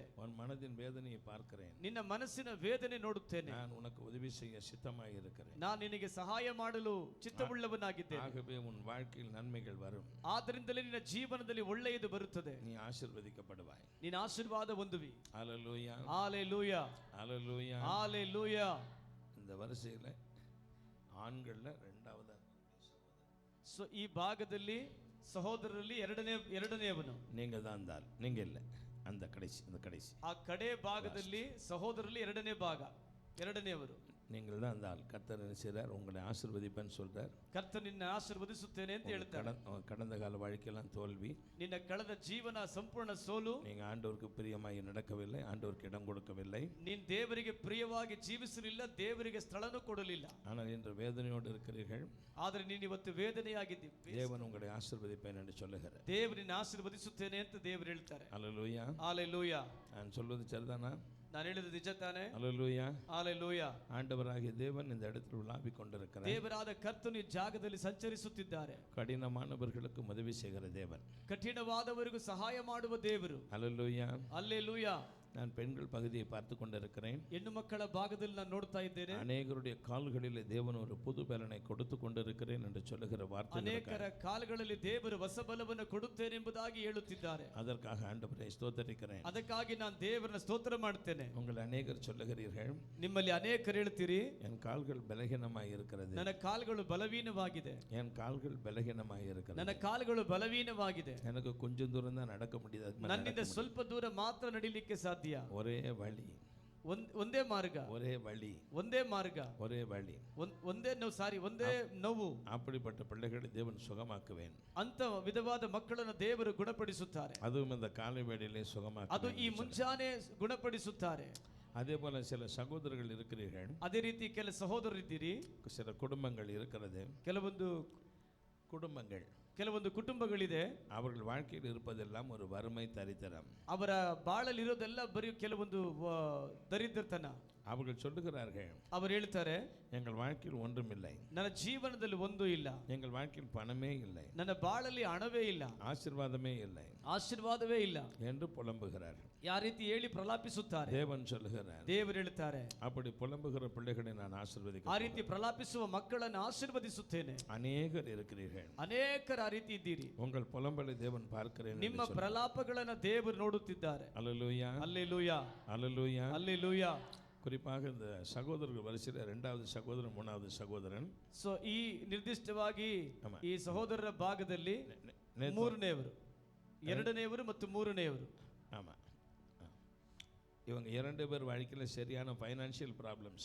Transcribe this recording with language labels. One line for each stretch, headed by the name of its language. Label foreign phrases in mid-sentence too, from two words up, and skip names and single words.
Tamil: உன் மனதின் வேதனையை பார்க்கிறேன்.
Kannada: ನಿನ್ನ ಮನಸ್ಸಿನ ವೇದನೆ ನೋಡುತ್ತೇನೆ.
Tamil: நான் உனக்கு உதவி செய்ய சித்தமாக இருக்கிறேன்.
Kannada: ನಾನು ನಿನಗೆ ಸಹಾಯ ಮಾಡಲು ಚಿತ್ತವುಳ್ಳವನಾಗಿದ್ದೇನೆ.
Tamil: ஆகவே உன் வாழ்க்கையில் நன்மைகள் வரும்.
Kannada: ಆದ್ದರಿಂದಲೇ ನಿನ್ನ ಜೀವನದಲ್ಲಿ ಒಳ್ಳೆಯದು ಬರುತ್ತದೆ.
Tamil: நீ ஆசீர்வதிக்கப்படுவாய்.
Kannada: ನಿನ್ನ ಆಶೀರ್ವಾದ ಹೊಂದುವಿ.
Tamil: ஹல்லேலூயா.
Kannada: ஹalleluya.
Tamil: ஹல்லேலூயா.
Kannada: ஹalleluya.
Tamil: இந்த வரிசையில் ஆண்கள்ல இரண்டாவது
Kannada: ಈ ಭಾಗದಲ್ಲಿ ಸಹೋದರರಲ್ಲಿ ಎರಡನೆಯವನು
Tamil: நீங்க தான் தால், நீங்க இல்ல, அந்த கடைசி, அந்த கடைசி
Kannada: ಆ ಕಡೆ ಭಾಗದಲ್ಲಿ ಸಹೋದರರಲ್ಲಿ ಎರಡನೇ ಭಾಗ ಎರಡನೆಯವರು.
Tamil: நீங்கள் தான் அந்த ஆள். கர்த்தர் என்ன செய்றார்? உங்களை ஆசீர்வதிப்பேன்னு சொல்றார்.
Kannada: ಕರ್ತನು ನಿನ್ನ ಆಶೀರ್ವದಿಸುತ್ತೇನೆ ಅಂತ ಹೇಳ್ತಾರೆ.
Tamil: கடந்த கால வாழ்க்கையெல்லாம் தோல்வி,
Kannada: ನಿನ್ನ ಕಳೆದ ಜೀವನ ಸಂಪೂರ್ಣ ಸೋಲು,
Tamil: நீங்க ஆண்டவருக்கு பிரியமாய் நடக்கவில்லை, ஆண்டவருக்கு இடம் கொடுக்கவில்லை,
Kannada: ನೀನು ದೇವರಿಗೆ ಪ್ರಿಯವಾಗಿ ಜೀವಿಸಲಿಲ್ಲ, ದೇವರಿಗೆ ಸ್ಥಳನೂ ಕೊಡಲಿಲ್ಲ.
Tamil: ஆனால் இன்று வேதனையோடு இருக்கிறீர்கள்.
Kannada: ಆದರೆ ನೀನು ಇವತ್ತು ವೇದನೆಯಾಗಿದ್ದೀವಿ.
Tamil: தேவன் உங்களை ஆசீர்வதிப்பேன் என்று சொல்லுகிறார்.
Kannada: ದೇವರು ನಿನ್ನ ಆಶೀರ್ವದಿಸುತ್ತೇನೆ ಅಂತ ದೇವರು ಹೇಳ್ತಾರೆ.
Tamil: அல்லேலூயா.
Kannada: ஹalleluya.
Tamil: நான் சொல்வது சரிதானா?
Kannada: ನಾನು ಹೇಳಿದ್ದು ನಿಜ ತಾನೆ?
Tamil: அல்லேலூயா.
Kannada: ஹalleluya.
Tamil: ஆண்டவராகிய தேவன் இந்த இடத்தில் உலாவிக் கொண்டிருக்கிறார்.
Kannada: ದೇವರಾದ ಕರ್ತನು ಈ ಜಾಗದಲ್ಲಿ ಸಂಚರಿಸುತ್ತಿದ್ದಾರೆ.
Tamil: கடினமானவர்களுக்கு உதவி செய்கிற தேவன்,
Kannada: ಕಠಿಣವಾದವರಿಗೂ ಸಹಾಯ ಮಾಡುವ ದೇವರು.
Tamil: அல்லேலூயா.
Kannada: ஹalleluya.
Tamil: நான் பெண்கள் பகுதியை பார்த்து கொண்டிருக்கிறேன்.
Kannada: ಹೆಣ್ಣು ಮಕ್ಕಳ ಭಾಗದಲ್ಲಿ ನಾನು ನೋಡ್ತಾ ಇದ್ದೇನೆ.
Tamil: அநேகருடைய கால்களிலே தேவன் ஒரு புது பலனை கொடுத்து கொண்டிருக்கிறேன் என்று சொல்லுகிற வார்த்தை.
Kannada: ಅನೇಕರ ಕಾಲಗಳಲ್ಲಿ ದೇವರು ಹೊಸ ಬಲವನ್ನು ಕೊಡುತ್ತೇನೆ ಎಂಬುದಾಗಿ ಹೇಳುತ್ತಿದ್ದಾರೆ.
Tamil: அதற்காக ஆண்டவரை ஸ்தோத்திரிக்கிறேன்.
Kannada: ಅದಕ್ಕಾಗಿ ನಾನು ದೇವರನ್ನ ಸ್ತೋತ್ರ ಮಾಡುತ್ತೇನೆ.
Tamil: உங்கள் அநேகர் சொல்லுகிறீர்கள்,
Kannada: ನಿಮ್ಮಲ್ಲಿ ಅನೇಕರು ಹೇಳ್ತೀರಿ,
Tamil: என் கால்கள் பலகீனமாய் இருக்கிறது,
Kannada: ನನ್ನ ಕಾಲುಗಳು ಬಲವೀನವಾಗಿದೆ,
Tamil: என் கால்கள் பலகீனமாய் இருக்கிறது,
Kannada: ನನ್ನ ಕಾಲುಗಳು ಬಲವೀನವಾಗಿದೆ,
Tamil: எனக்கு கொஞ்சம் தூரம் தான் நடக்க முடியாது,
Kannada: ನನ್ನಿಂದ ಸ್ವಲ್ಪ ದೂರ ಮಾತ್ರ ನಡಿಲಿಕ್ಕೆ ಸಾಧ್ಯ.
Tamil: ஒரே வழி,
Kannada: ಒಂದೇ ಮಾರ್ಗ,
Tamil: ஒரே வழி,
Kannada: ಒಂದೇ ಮಾರ್ಗ,
Tamil: ஒரே வழி,
Kannada: ಒಂದೇ ಒಂದೇ ನೋವು.
Tamil: அப்படிப்பட்ட பிள்ளைகளை தேவன் சுகமாக்குவேன்.
Kannada: ಅಂತ ವಿಧವಾದ ಮಕ್ಕಳನ್ನು ದೇವರು ಗುಣಪಡಿಸುತ್ತಾರೆ.
Tamil: அதுவும் இந்த காலை வேளையிலே
Kannada: ಅದು
Tamil: சுகமாக்குவேன்.
Kannada: ಈ ಮುಂಜಾನೆ ಗುಣಪಡಿಸುತ್ತಾರೆ.
Tamil: அதே போல சில சகோதரர்கள் இருக்கிறீர்கள்,
Kannada: ಅದೇ ರೀತಿ ಕೆಲ ಸಹೋದರರಿದ್ದೀರಿ,
Tamil: சில குடும்பங்கள் இருக்கிறது,
Kannada: ಕೆಲವೊಂದು ಕುಟುಂಬಗಳಿದೆ.
Tamil: அவர்கள் வாழ்க்கையில் இருப்பதெல்லாம் ஒரு வறுமை தரித்திரம்.
Kannada: ಅವರ ಬಾಳಲ್ಲಿರೋದೆಲ್ಲ ಬರೀ ಕೆಲವೊಂದು ದರಿದ್ರತನ.
Tamil: அவர்கள் சொல்லுகிறார்கள்,
Kannada: ಅವರು ಹೇಳ್ತಾರೆ,
Tamil: எங்கள் வாழ்க்கையில் ஒன்றும் இல்லை,
Kannada: ನನ್ನ ಜೀವನದಲ್ಲಿ ಒಂದು ಇಲ್ಲ,
Tamil: எங்கள் வாழ்க்கையில் பணமே இல்லை,
Kannada: ನನ್ನ ಬಾಳಲ್ಲಿ ಹಣವೇ ಇಲ್ಲ,
Tamil: ஆசீர்வாதமே இல்லை
Kannada: ಆಶೀರ್ವಾದವೇ ಇಲ್ಲ
Tamil: என்று புலம்புகிறார்கள்.
Kannada: ಯಾ ರೀತಿ ಹೇಳಿ ಪ್ರಲಾಪಿಸುತ್ತಾರೆ.
Tamil: தேவன் சொல்லுகிறார்,
Kannada: ದೇವರು ಹೇಳ್ತಾರೆ,
Tamil: அப்படி புலம்புகிற பிள்ளைகளை நான்
Kannada: ಆ
Tamil: ஆசீர்வதிக்கிறேன்.
Kannada: ರೀತಿ ಪ್ರಲಾಪಿಸುವ ಮಕ್ಕಳನ್ನು ಆಶೀರ್ವದಿಸುತ್ತೇನೆ.
Tamil: அநேகர் இருக்கிறீர்கள்,
Kannada: ಅನೇಕರ ಆ ರೀತಿ ಇದ್ದೀರಿ.
Tamil: உங்கள் புலம்பலை தேவன் பார்க்கிறேன்.
Kannada: ನಿಮ್ಮ ಪ್ರಲಾಪಗಳನ್ನ ದೇವರು ನೋಡುತ್ತಿದ್ದಾರೆ.
Tamil: அல்லேலூயா,
Kannada: அல்லேலೂಯಾ,
Tamil: அல்லேலூயா.
Kannada: அல்லேலೂಯಾ.
Tamil: குறிப்பாக இந்த சகோதரர்கள் வரிசையில் 2வது சகோதரன் 3வது சகோதரன்.
Kannada: ಸೊ ಈ ನಿರ್ದಿಷ್ಟವಾಗಿ
Tamil: ஆமா.
Kannada: ಈ ಸಹೋದರರ ಭಾಗದಲ್ಲಿ
Tamil: நேத்து-
Kannada: ಮೂರನೆಯವರು, ಎರಡನೆಯವರು ಮತ್ತು ಮೂರನೆಯವರು.
Tamil: ஆமா, இவங்க 2 பேர் வாழ்க்கையில் சரியான
English: financial problems,